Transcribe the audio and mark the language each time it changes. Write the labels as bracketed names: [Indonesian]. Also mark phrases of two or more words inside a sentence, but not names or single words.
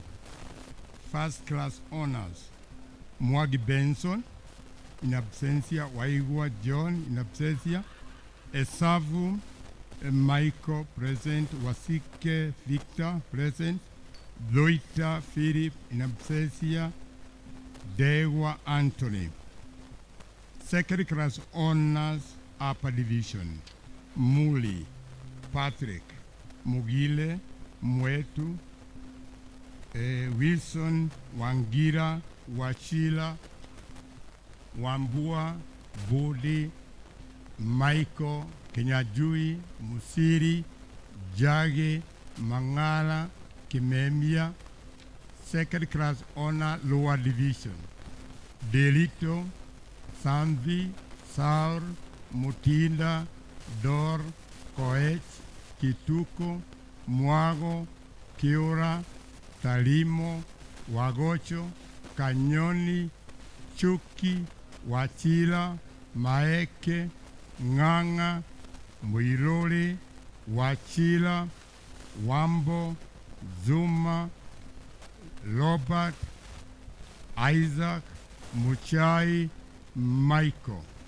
[English] First class honors, Mwagi Benson, in absentia, Waigwa John, in absentia, Esavu, Michael, present, Wasike Victor, present, Loita Philip, in absentia, Dewa Anthony. Second class honors, upper division, Muli, Patrick, Mugile, Mwetu, Wilson, Wangira, Wachila, Wambua, Budi, Michael, Kenyajui, Musiri, Jage, Mangala, Kimemia. Second class honor, lower division, Delito, Sanvi, Saur, Mutinda, Dor, Koech, Kituko, Muago, Kiura, Talimo, Wagocho, Kanyoni, Chuki, Wachila, Maeke, Nganga, Muiroli, Wachila, Wambo, Zuma, Robert, Isaac, Muchai, Michael.